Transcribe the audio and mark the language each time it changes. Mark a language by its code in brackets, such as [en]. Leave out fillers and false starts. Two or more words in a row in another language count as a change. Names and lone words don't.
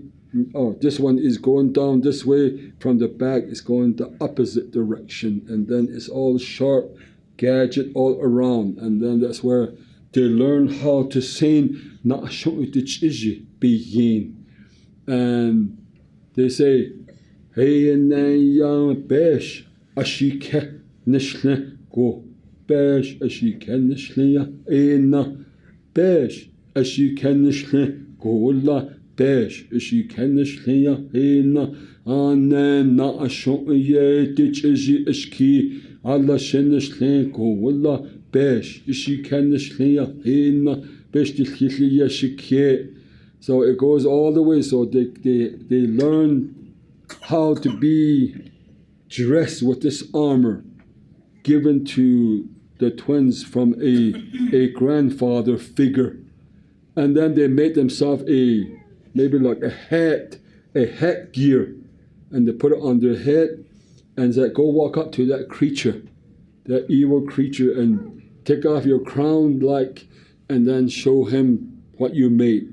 [en] Oh, this one is going down this way. From the back, it's going the opposite direction. And then it's all sharp gadget all around. And then that's where they learn how to sing Na'ashon-Udichiji Biyin. And they say, [nv] "Hey, yang besh ashike nishle go besh ashike nishle ya ena besh ashike nishle go la besh ashike nishle ya ena anen Na'ashon-Udichiji ishki Allah shenishle go la besh ashike nishle ya ena besh tilchili ya shike." [en] So it goes all the way. So they learn how to be dressed with this armor given to the twins from a grandfather figure. And then they made themselves maybe like a hat gear, and they put it on their head and said, "Go walk up to that creature, that evil creature, and take off your crown and then show him what you made."